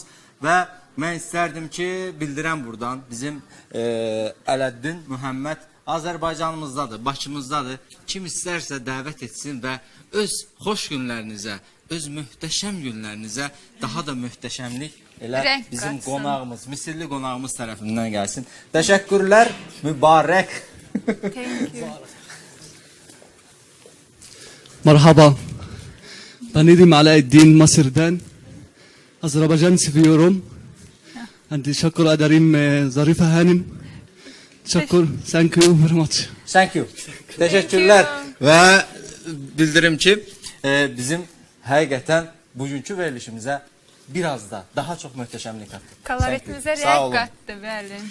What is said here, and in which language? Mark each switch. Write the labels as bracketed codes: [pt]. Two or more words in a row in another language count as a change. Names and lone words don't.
[az] Və mən istərdim ki, bildirəm buradan bizim Ələddin Məhəmməd Azərbaycanımızdadır, Bakımızdadır. Kim istərsə dəvət etsin və öz xoş günlərinizə, öz möhtəşəm günlərinizə daha da möhtəşəmlik elə bizim qonağımız, Misirli qonağımız tərəfindən gəlsin. Təşəkkürlər, mübarək. [en] Thank you. [tr] Merhaba. Ben Nedim Alaeddin Mısır'dan. Azerbaycan seviyorum. Teşekkür ederim Zarife Hanım. [en] Thank you very much. Thank you. [az] Təşəkkürlər. Və bildirim ki, bizim həqiqətən bugünkü verilişimizə biraz da daha çox möhtəşəmlik qatdı. [tr] Koloritinize renk kattı, bəli.